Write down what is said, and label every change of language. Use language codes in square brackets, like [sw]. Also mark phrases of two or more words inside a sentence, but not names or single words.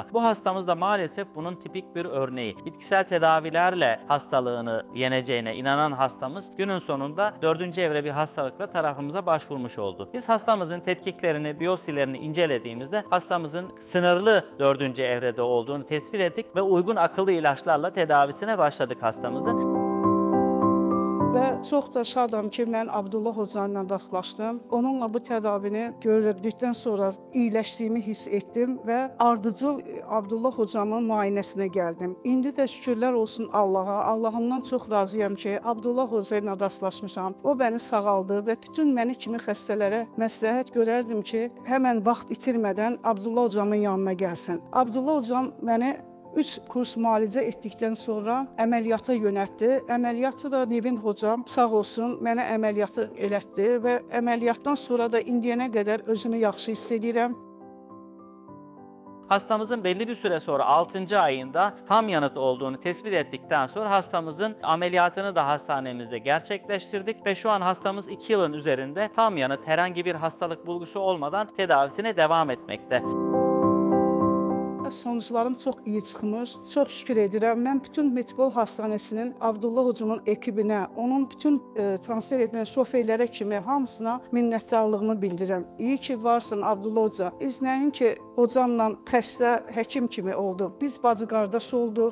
[tr] Bu hastamız da maalesef bunun tipik bir örneği. Bitkisel tedavilerle hastalığını yeneceğine inanan hastamız günün sonunda 4. evre bir hastalıkla tarafımıza başvurmuş oldu. Biz hastamızın tetkiklerini, biyopsilerini incelediğimizde hastamızın sınırlı 4. evrede olduğunu tespit ettik ve uygun akıllı ilaçlarla tedavisine başladık hastamızın. [az] Və çox da şadam ki, mən Abdullah hoca ilə rastlaşdım. Onunla bu tədavini gördükdən sonra iyiləşdiyimi hiss etdim və ardıcıl Abdullah hocamın müayinəsinə gəldim. İndi də şükürlər olsun Allaha. Allahımdan çox razıyam ki, Abdullah hoca ilə rastlaşmışam. O məni sağaldı və bütün məni kimi xəstələrə məsləhət görərdim ki, həmən vaxt itirmədən Abdullah hocamın yanına gəlsin. Abdullah hocam məni 3 kurs müalicə etdikdən sonra əməliyyata yönəltdi. Əməliyyatı da Nevin hocam sağ olsun mənə əməliyyatı elətdi və əməliyyatdan sonra da indiyənə qədər özümü yaxşı hiss edirəm. [tr] Hastamızın belli bir süre sonra 6. ayında tam yanıt olduğunu tespit ettikten sonra hastamızın ameliyatını da hastanemizde gerçekleştirdik ve şu an hastamız 2 yılın üzerinde tam yanıt, herhangi bir hastalık bulgusu olmadan tedavisine devam etmekte. [az] Sonuçlarım çox iyi çıxmış. Çox şükür edirəm. Mən bütün Medipol Hastanəsinin Abdullah hocamın ekibinə, onun bütün transfer edilən şoferlərə kimi hamısına minnətdarlığımı bildirirəm. İyi ki varsın Abdullah hoca. Biz nəyin ki hocamla xəstə həkim kimi olduq. Biz bacı qardaş olduq.